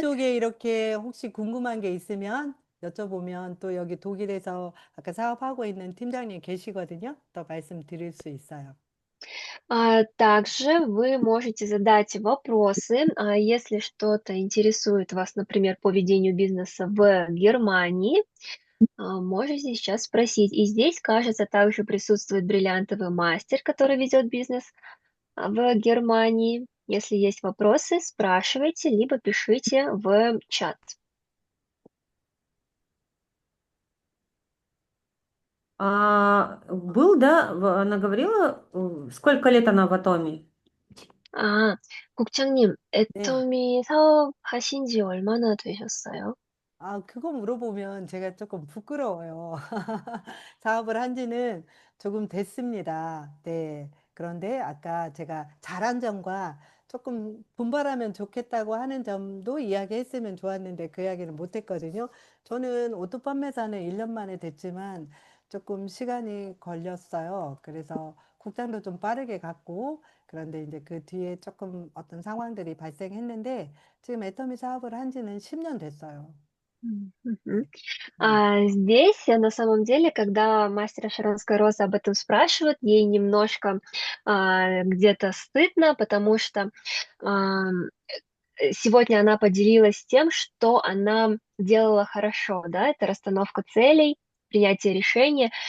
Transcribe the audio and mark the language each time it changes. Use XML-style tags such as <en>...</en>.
<ko>쪽에 이렇게 혹시 궁금한 게 있으면 여쭤보면 또 여기 독일에서 아까 사업하고 있는 팀장님 계시거든요. 또 말씀드릴 수 있어요.</ko> <ru>Также вы можете задать вопросы, если что-то интересует вас, например, по ведению бизнеса в Германии, можете сейчас спросить. И здесь, кажется, также присутствует бриллиантовый мастер, который ведет бизнес в Германии. Если есть вопросы, спрашивайте, либо пишите в чат. Был, да, она говорила, сколько лет она в Атоме?</ru> <ko>아, 국장님, 네. 애터미 사업하신 지 얼마나 되셨어요? 그거 물어보면 제가 조금 부끄러워요. 사업을 한 지는 조금 됐습니다. 네. 그런데 아까 제가 잘한 점과 조금 분발하면 좋겠다고 하는 점도 이야기했으면 좋았는데 그 이야기는 못했거든요. 저는 오토 판매사는 1년 만에 됐지만 조금 시간이 걸렸어요. 그래서 국장도 좀 빠르게 갔고, 그런데 이제 그 뒤에 조금 어떤 상황들이 발생했는데 지금 애터미 사업을 한 지는 10년 됐어요. Мгм. 네.</ko> <ru>Здесь, на самом деле, когда мастера Шаронская роза об этом спрашивают, ей немножко где-то стыдно, потому что ам, сегодня она поделилась тем, что она делала хорошо, да, это расстановка целей, принятие решения.</ru>